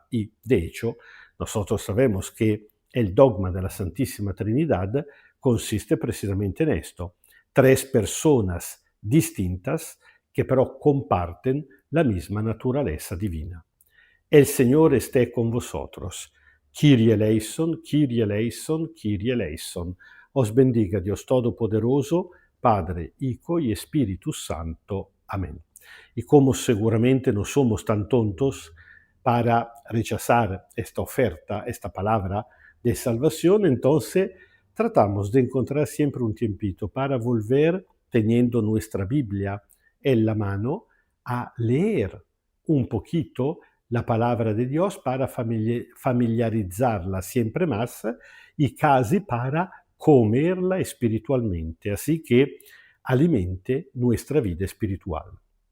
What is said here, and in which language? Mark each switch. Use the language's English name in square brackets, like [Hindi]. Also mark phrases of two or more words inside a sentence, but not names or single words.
[Spanish] Y de hecho, nosotros sabemos que el dogma de la Santísima Trinidad consiste precisamente en esto. Tres personas distintas que pero comparten la misma naturaleza divina. El Señor esté con vosotros. [Greek] Kyrie eleison, Kyrie eleison, Kyrie eleison. [Spanish] Os bendiga Dios Todopoderoso, Padre, Hijo y Espíritu Santo. Amén. Y como seguramente no somos tan tontos para rechazar esta oferta, esta palabra de salvación, entonces tratamos de encontrar siempre un tiempito para volver, teniendo nuestra Biblia en la mano, a leer un poquito la palabra de Dios para familiarizarla siempre más y casi para comerla espiritualmente, así que alimente nuestra vida espiritual.